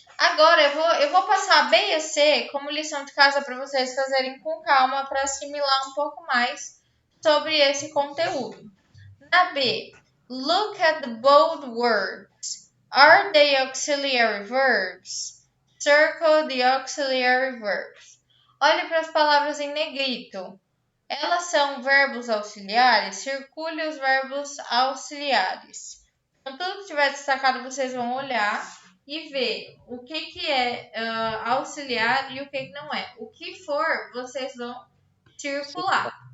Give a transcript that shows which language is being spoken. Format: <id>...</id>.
<pt>Agora eu vou passar a B e a C como lição de casa para vocês fazerem com calma para assimilar um pouco mais sobre esse conteúdo. Na B,</pt> <en>look at the bold words. Are they auxiliary verbs? Circle the auxiliary verbs.</en> <pt>Olhe para as palavras em negrito. Elas são verbos auxiliares? Circule os verbos auxiliares. Então, tudo que tiver destacado, vocês vão olhar e ver o que é auxiliar e o que não é. O que for, vocês vão circular.</pt>